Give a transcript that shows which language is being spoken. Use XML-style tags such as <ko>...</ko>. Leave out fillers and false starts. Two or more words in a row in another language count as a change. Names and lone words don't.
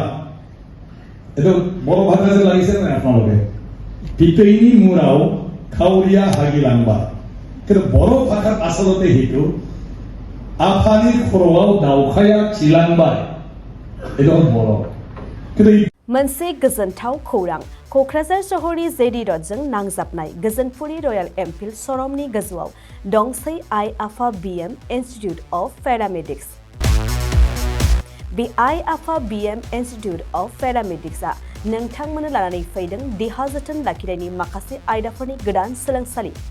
<as>এইটো বড়ো ভাষা যে লাগিছে নাই আপোনালোকে?</as> <brx>पितेयनि मुराव खावरिया हागि लांबाय।</brx> <as>কিন্তু বড়ো ভাষাত আচলতে সেইটো</as> <brx>आफानि खरवाव दाउखाया सिलांबाय,</brx> <as>এইটো হ'ল বড়ো। কিন্তু</as> <brx>मोनसे गोजोनथाव खौरां। क'क्राझार सहरनि जेडि रडजों नांजाबनाय गोजोनपुरी रयेल एनफिल्ड श'रुमनि गोजौआव दंसै आइ आफा बिएम इन्स्टिट्युट अफ पेरामेडिक्स। बे आइ आफा बिएम इन्स्टिट्युट अफ पेरामेडिक्सआ नोंथांमोननो लानानै फैदों देहा जोथोन लाखिनायनि माखासे आयदाफोरनि गोदान सोलोंसालि।</brx>